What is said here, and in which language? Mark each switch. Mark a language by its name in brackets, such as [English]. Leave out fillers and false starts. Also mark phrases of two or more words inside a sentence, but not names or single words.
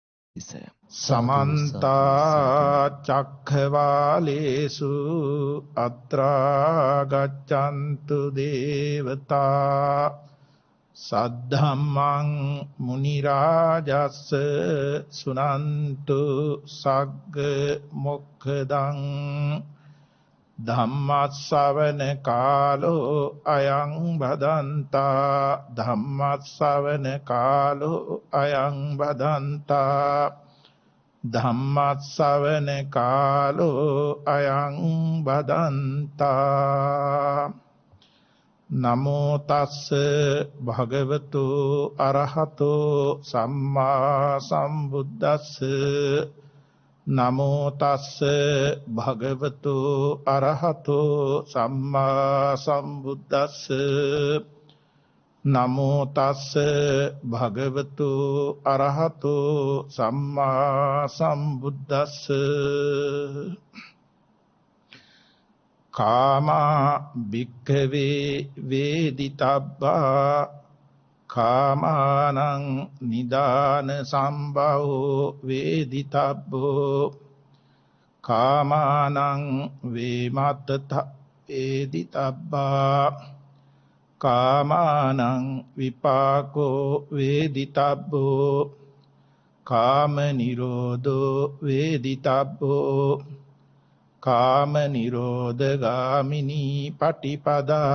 [Pali] समन्ता चक्रवालेषु अत्रा गच्छन्तु देवता सद्धम्मं मुनिराजस्स सुनन्तु सग्ग मोक्षदं धम्मස්සවන කාලෝ අයං බදන්තා ධම්මස්සවන කාලෝ අයං බදන්තා ධම්මස්සවන කාලෝ අයං බදන්තා නමෝ තස්ස භගවතු අරහතෝ සම්මා සම්බුද්දස්ස නමෝ තස්ස භගවතු අරහතෝ සම්මා සම්බුද්දස්ස නමෝ තස්ස භගවතු අරහතෝ සම්මා සම්බුද්දස්ස කාමා භික්ඛවේ වේදිතබ්බා කාමානං නිදාන සම්භවෝ වේදිතබ්බෝ කාමානං වේමත්තත වේදිතබ්බා කාමානං විපාකෝ වේදිතබ්බෝ කාම නිරෝධෝ වේදිතබ්බෝ කාම නිරෝධගාමිනී පටිපදා